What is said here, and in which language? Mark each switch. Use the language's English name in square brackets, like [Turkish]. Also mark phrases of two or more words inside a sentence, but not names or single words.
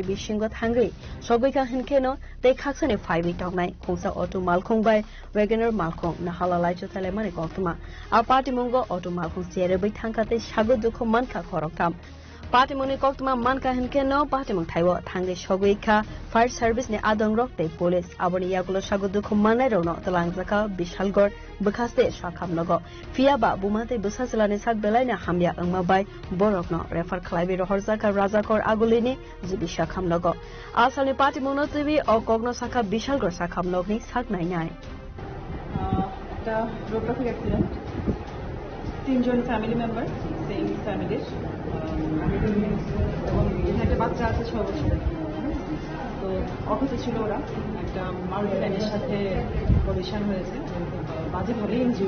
[Kok Borok] बिसिंगो थांगै सबैका हिनखेनो तै खाक्सानि फाइबि टंनाय खुंसा [English] auto [Kok Borok] बाय वेगनर मालखुं नाहालालाय चथाले माने कक्तमा आ पार्टी मंगो ऑटो मालखुं सेरेबै थांखातै सागो दुखो मानखा खरकथाम पार्टी मुनि कक्तमा मानका हिनके न पार्टी मुंग थाइव थांगे सगैखा फायर सर्विस ने आदं रक्ते पुलिस आबनि यागुलो सागु दुखु माननाय रौनो तलांगजाका बिशालगढ़ बखास्ते साखामनगो फियाबा बुमाते बुसासलानि साक बेलायना हामया अंगमाबाय बरकनो रेफर खलाइबे रहरजाका राजाखर आगुलिनि जिबि साखामनगो आसामनि पार्टी मुनोतैवे अकग्न साखा बिशालगढ़ साखामनगनि साक नायनाय [Bangla] একটা [English] road traffic accident [Bangla] তিনজন [English] family member same family [Bangla] এবং একটা বাচ্চা আছে 6 বছরের তো অফিসে ছিল ওরা একটা মারুতি ভ্যানের সাথে কলিশন হয়েছে বাজেভাবে ইনজিউর